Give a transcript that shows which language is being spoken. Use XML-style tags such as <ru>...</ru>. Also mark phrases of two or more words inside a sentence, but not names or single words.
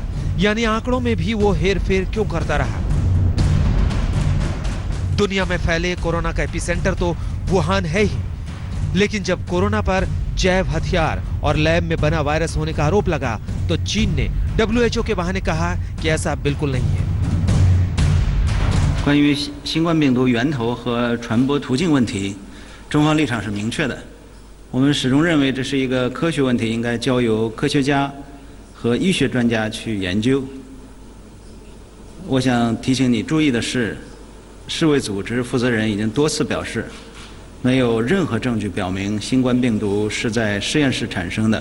<hi>यानी आंकड़ों में भी वो हेरफेर क्यों करता रहा? दुनिया में फैले कोरोना का एपिसेंटर तो वुहान है ही, लेकिन जब कोरोना पर जैव हथियार और लैब में बना वायरस होने का आरोप लगा तो चीन ने WHO के बहाने कहा कि ऐसा बिल्कुल नहीं है।</hi> <zh>关于新冠病毒源头和传播途径问题，中方立场是明确的。我们始终认为这是一个科学问题，应该交由科学家和医学专家去研究。我想提醒你注意的是，世卫组织负责人已经多次表示，没有任何证据表明新冠病毒是在实验室产生的。</zh>